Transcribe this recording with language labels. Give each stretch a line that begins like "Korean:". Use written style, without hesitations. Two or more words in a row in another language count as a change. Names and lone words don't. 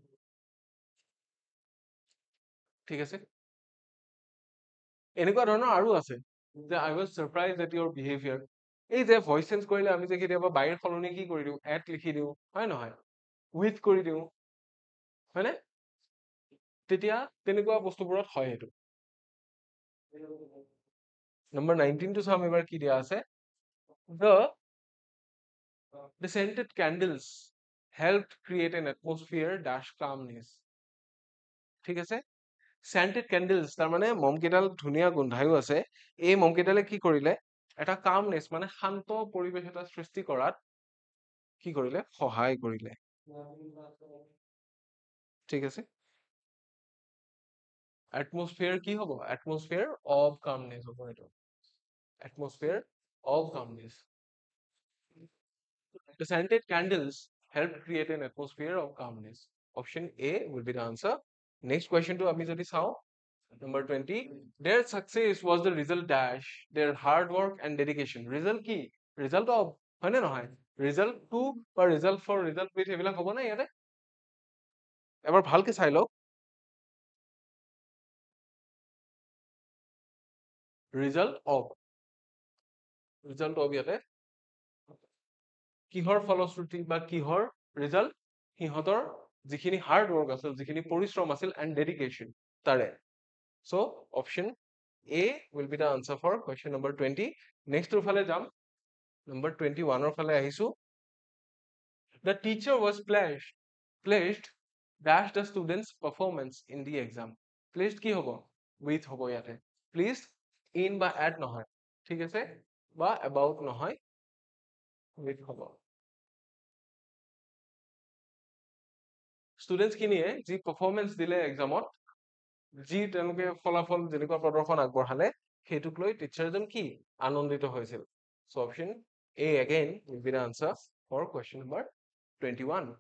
Assamese: ঠিক আছে এনেকুৱা ধৰণৰ আৰু আছে যে
English: I was surprised at your behaviour
Assamese: এই যে
English: voice change
Assamese: কৰিলে আমি যে কেতিয়াবা বায়ৰ সলনি কি কৰি দিওঁ এট লিখি দিওঁ হয় নহয় উইথ কৰি দিওঁ হয়নে তেতিয়া তেনেকুৱা বস্তুবোৰত হয় সেইটো নম্বৰ 19 টো চাম এবাৰ কি দিয়া আছে
English: the scented candles helped create an atmosphere dash calmness
Assamese: ঠিক আছে
English: scented candles
Assamese: তাৰ মানে মমকেইডাল ধুনীয়া গোন্ধায়ো আছে এই মমকেইডালে কি কৰিলে এটা কামনেছ মানে শান্ত পৰিৱেশ এটা সৃষ্টি কৰাত কি কৰিলে সহায় কৰিলে ঠিক আছে এটমস্ফিয়াৰ কি হ'ব
English: atmosphere of calmness
Assamese: হ'ব এইটো
English: atmosphere of calmness the scented candles help create an atmosphere of calmness option A will be the answer next question to
Assamese: আমি যদি চাও
English: number 20 their success was the result dash their hard work and dedication result কি result of
Assamese: হয় নে নহয়
English: result to বা result for result with
Assamese: এইবিলাক হ'ব না ইয়াতে এবাৰ ভালকে চাই লওক
English: result of
Assamese: ইয়াতে কিহৰ ফলশ্ৰুতি বা কিহৰ result সিহঁতৰ যিখিনি হাৰ্ড ৱৰ্ক আছিল যিখিনি পৰিশ্ৰম আছিল and
English: dedication তাৰে so option A will be the answer for question number 20 next
Assamese: ৰ ফালে যাম
English: number 21
Assamese: ৰ ফালে আহিছো
English: the teacher was placed dash the students performance in the exam placed
Assamese: কি হ'ব with হ'ব ইয়াতে
English: pleased in বা at
Assamese: নহয় ঠিক আছে বা about নহয়
English: with হ'ব
Assamese: students খিনিয়ে যি performance দিলে examত যি তেওঁলোকে ফলাফল যেনেকুৱা প্ৰদৰ্শন আগবঢ়ালে সেইটোক লৈ টিচাৰজন কি আনন্দিত হৈছিল
English: so option A again will be the answer for question number 21